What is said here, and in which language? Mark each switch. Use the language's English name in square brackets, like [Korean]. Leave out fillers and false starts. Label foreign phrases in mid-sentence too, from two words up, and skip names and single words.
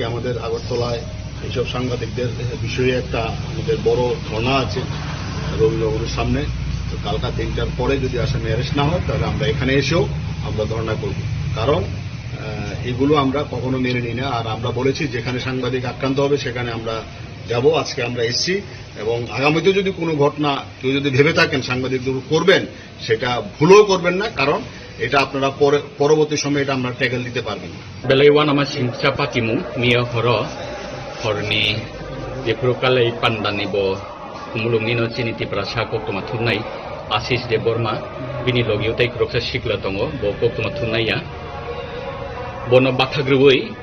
[Bangla] আমাদের আগরতলায় এইসব সাংবাদিকদের বিষয়ে একটা আমাদের বড় ধর্ণা আছে রবীন্দ্রভবনের সামনে তো কালকা 3টার পরে যদি আসামি অ্যারেস্ট না হয় তাহলে আমরা এখানে এসেও আমরা ধর্ণা করব কারণ এগুলো আমরা কখনো মেনে নিই না আর আমরা বলেছি যেখানে সাংবাদিক আক্রান্ত হবে সেখানে আমরা যাব আজকে আমরা এসেছি এবং আগামীতে যদি কোনো ঘটনা কেউ যদি ভেবে থাকেন সাংবাদিকদের করবেন সেটা ভুলও করবেন না কারণ এটা আপনারা পরবর্তী সময়ে এটা আমরা ট্যাকেল দিতে পারবেন [Kok Borok] Belaiwan nama singsa patimu mia horo horni jeprokalai pandani bo kumulung nino ciniti prasa koktoma thunai Asis de Borma bini logi utai kroksa sikla tongo bo koktoma thunai ya bono bathagrui